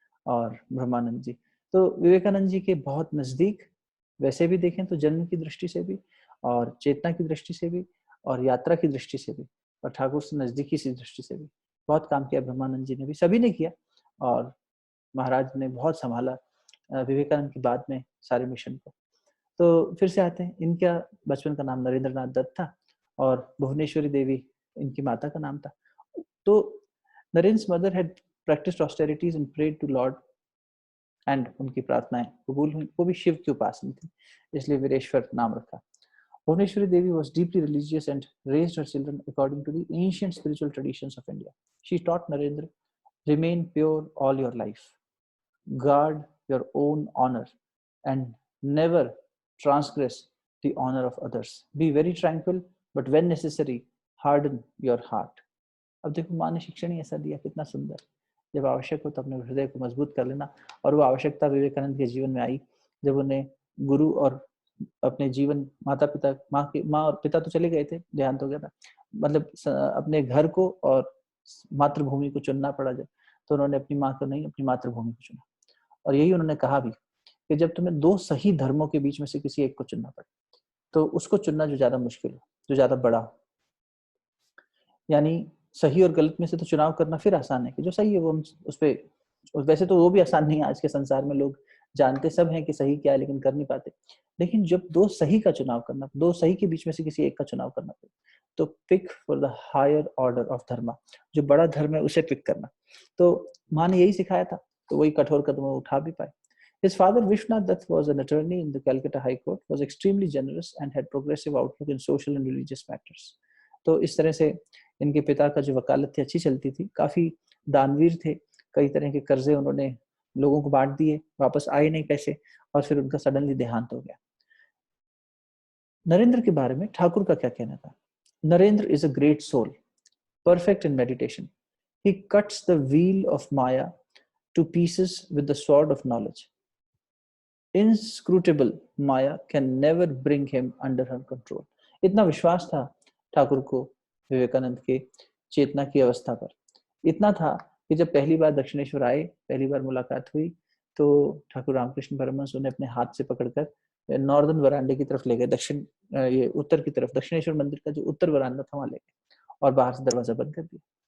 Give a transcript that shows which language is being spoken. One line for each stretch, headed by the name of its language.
Hindi: और ब्रह्मानंद जी तो विवेकानंद जी के बहुत नजदीक, वैसे भी देखें तो जन्म की दृष्टि से भी और चेतना की दृष्टि से भी और यात्रा की दृष्टि से भी और ठाकुर से नजदीकी सी दृष्टि से भी बहुत काम किया ब्रह्मानंद जी ने भी, सभी ने किया। और महाराज ने बहुत संभाला विवेकानंद के बाद में सारे मिशन को। तो फिर से आते हैं, इनका बचपन का नाम नरेंद्र नाथ दत्त था और भुवनेश्वरी देवी इनकी माता का नाम था।
English: तो Narendra's mother had practiced austerities and prayed to Lord, and
Hindi: उनकी प्रार्थनाएं कबूल हुई। वो भी शिव की उपासना थी, इसलिए वीरेश्वर नाम रखा।
English: Bhuvneshwari Devi was deeply religious and raised her children according to the ancient spiritual traditions of India. She taught Narendra, remain pure all your life, guard your own honor, and never transgress the honor of others. Be very tranquil, but when necessary, harden your heart.
Hindi: अब देखो माँ ने शिक्षण ही ऐसा दिया, कितना सुंदर। जब आवश्यक हो तो अपने हृदय को मजबूत कर लेना। और वो आवश्यकता विवेकानंद के जीवन में आई जब उन्हें गुरु और अपने जीवन, माता पिता, माँ और पिता तो चले गए थे, देहांत हो गया था, मतलब अपने घर को और मातृभूमि को चुनना पड़ा जब, तो उन्होंने अपनी माँ को नहीं, अपनी मातृभूमि को चुना। और यही उन्होंने कहा भी कि जब तुम्हें 2 सही धर्मों के बीच में से किसी एक को चुनना पड़े तो उसको चुनना जो ज्यादा मुश्किल हो, जो ज्यादा बड़ा हो। यानी सही और गलत में से तो चुनाव करना फिर आसान है कि जो सही है वो हम उस पे, वैसे तो वो भी आसान नहीं है। आज के संसार में लोग जानते सब हैं कि सही क्या है लेकिन कर नहीं पाते। लेकिन जब 2 सही का चुनाव करना, 2 सही के बीच में से किसी एक का चुनाव करना पड़े, तो
English: pick for the higher order of dharma,
Hindi: जो बड़ा धर्म है उसे पिक करना। तो माँ ने यही सिखाया था, तो वही कठोर कदम वो उठा भी पाए।
English: His father Vishwanath Dutt was an attorney in the Calcutta High Court, was extremely generous and had progressive outlook in social and religious matters.
Hindi: तो इस तरह से इनके पिता का जो वकालत थी अच्छी चलती थी, काफी दानवीर थे, कई तरह के कर्जे उन्होंने लोगों को बांट दिए, वापस आए नहीं पैसे, और फिर उनका सडनली देहांत हो गया। नरेंद्र के बारे में ठाकुर का क्या कहना था? Narendra
English: Is a great soul, perfect in meditation. He cuts the wheel of Maya to pieces with the sword of knowledge. Inscrutable Maya can never bring him under her control.
Hindi: इतना विश्वास था ठाकुर को विवेकानंद के चेतना की अवस्था पर, इतना था कि जब पहली बार दक्षिणेश्वर आए, पहली बार मुलाकात हुई, तो ठाकुर रामकृष्ण परमहंस उन्हें अपने हाथ से पकड़कर नॉर्दर्न वरांडे की तरफ ले गए, दक्षिण ये उत्तर की तरफ, दक्षिणेश्वर मंदिर का जो उत्तर वरांडा था वहां ले गए और बाहर से दरवाजा बंद कर दिया।